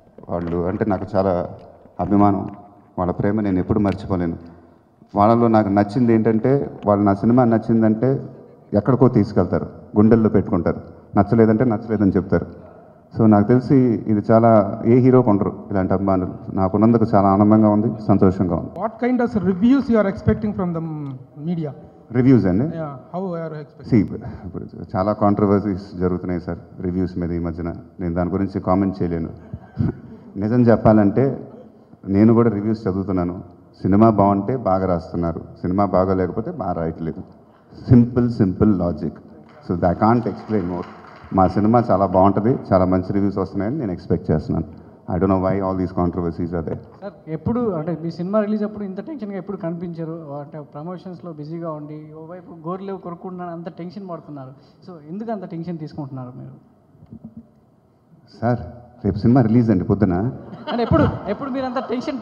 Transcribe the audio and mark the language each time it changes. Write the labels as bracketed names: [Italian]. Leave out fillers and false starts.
[Telugu] వాళ్ళు అంటే నాకు చాలా అభిమానం. వాళ్ళ ప్రేమ నేను ఎప్పుడు మర్చిపోలేను. వాళ్ళలో నాకు నచ్చింది ఏంటంటే, వాళ్ళు నా సినిమా నచ్చిందంటే ఎక్కడికో తీసుకెళ్తారు, గుండెల్లో పెట్టుకుంటారు. నచ్చలేదంటే నచ్చలేదని చెప్తారు. సో నాకు తెలిసి ఇది చాలా ఏ హీరోకి ఉండరు ఇలాంటి అభిమానులు. నాకున్నందుకు చాలా ఆనందంగా ఉంది, సంతోషంగా ఉంది. [English] What kind of reviews you are expecting from the media? [Telugu] Reviews అండి. [English] Yeah, how are you expecting? [Telugu] ఇప్పుడు చాలా కాంట్రవర్సీస్ జరుగుతున్నాయి సార్ రివ్యూస్ మీద ఈ మధ్యన. నేను దాని గురించి కామెంట్ చేయలేను. నిజం చెప్పాలంటే నేను కూడా రివ్యూస్ చదువుతున్నాను. సినిమా బాగుంటే బాగా రాస్తున్నారు, సినిమా బాగోలేకపోతే బాగా రాయట్లేదు. Simple logic. [English] So I can't explain more. [Telugu] మా సినిమా చాలా బాగుంటుంది, చాలా మంచి రివ్యూస్ వస్తున్నాయని నేను ఎక్స్పెక్ట్ చేస్తున్నాను. [English] I don't know why all these controversies are there. [Telugu] Sir ఎప్పుడు అంటే మీ సినిమా రిలీజ్ అప్పుడు ఇంత టెన్షన్గా ఎప్పుడు కనిపించారు అంటే ప్రమోషన్స్లో బిజీగా ఉండి ఓవైపు గోర్లేవు కొరుకుంటున్నారు అంత టెన్షన్ పడుతున్నారు సో ఎందుకు అంత టెన్షన్ తీసుకుంటున్నారు మీరు సార్ రేపు సినిమా రిలీజ్ అండి పొద్దున. అంటే ఎప్పుడు మీరు అంత టెన్షన్